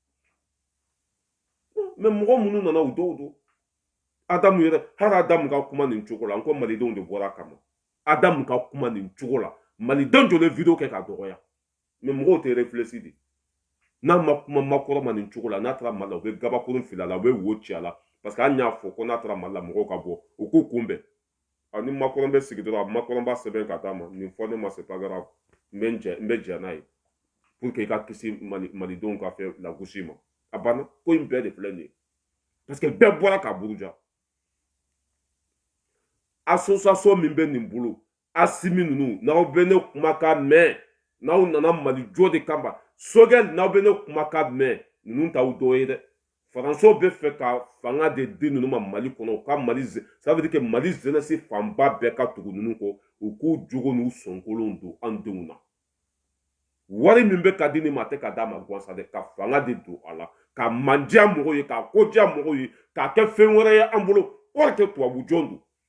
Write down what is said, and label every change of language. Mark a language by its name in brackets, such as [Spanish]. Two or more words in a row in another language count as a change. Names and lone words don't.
[Bambara] mais mɔgɔ minnu nana u dɔw don Adamu yɛrɛ hali Adamu ka kuma nin cogo la n ko malidenw de bɔra a kama Adamu ka kuma nin cogo la malidenw jɔlen video kɛ k'a dɔgɔya mais mɔgɔw tɛ réfléchir de n'a ma kuma makɔrɔ ma nin cogo la n'a taara mali la u bɛ gabakurun fili a la u bɛ wo ci a la parce que an y'a fɔ ko n'a taara mali la mɔgɔw ka bɔ u k'u kunbɛn ni makɔrɔ bɛ sigi dɔrɔn makɔrɔ b'a sɛbɛn ka d'a ma nin fɔ ne ma [French] c'est pas grave [Bambara] n bɛ jɛ n'a ye [French] pour que [Bambara] i ka kisi malidenw ka fɛ lagosi ma a banna ko in bɛɛ de filɛ nin ye [French] parce que [Bambara] bɛɛ bɔra ka buruja association min bɛ nin bolo asimi ninnu n'aw bɛ ne kumakan mɛn n'aw nana mali jɔ de kama sogɛl n'aw bɛ ne kumakan mɛn ninnu t'aw dɔ ye dɛ faransiw bɛ fɛ ka fanga de di ninnu ma mali kɔnɔ ka mali [French] ça veut dire que [Bambara] mali jeunesse fanba bɛɛ ka tugu ninnu kɔ u k'u jogo n'u sɔnkolonw don an denw na wari min bɛ ka di nin ma a tɛ ka d'a ma gansan dɛ ka fanga de don a la ka mandiya mɔgɔw ye ka kodiya mɔgɔw ye k'a kɛ fɛn wɛrɛ ye an bolo wari tɛ tubabu jɔn don